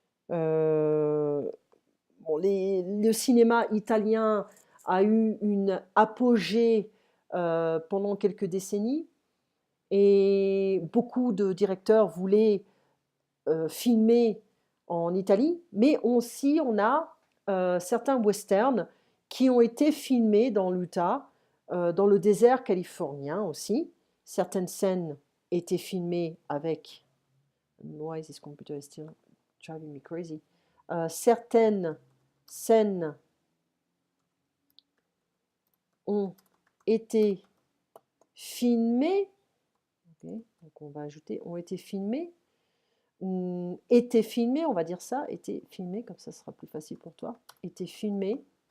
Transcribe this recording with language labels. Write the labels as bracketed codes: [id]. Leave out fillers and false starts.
[fr] euh, bon, le cinéma italien a eu une apogée pendant quelques décennies et beaucoup de directeurs voulaient filmer en Italie, mais aussi on a certains westerns qui ont été filmés dans l'Utah, dans le désert californien aussi. Certaines scènes étaient filmées avec. [en] Why is this computer still driving me crazy? [fr] Certaines scènes ont été filmées. Okay, donc on va ajouter ont été filmées. Était filmé, on va dire ça, était filmé, comme ça sera plus facile pour toi. Était filmé.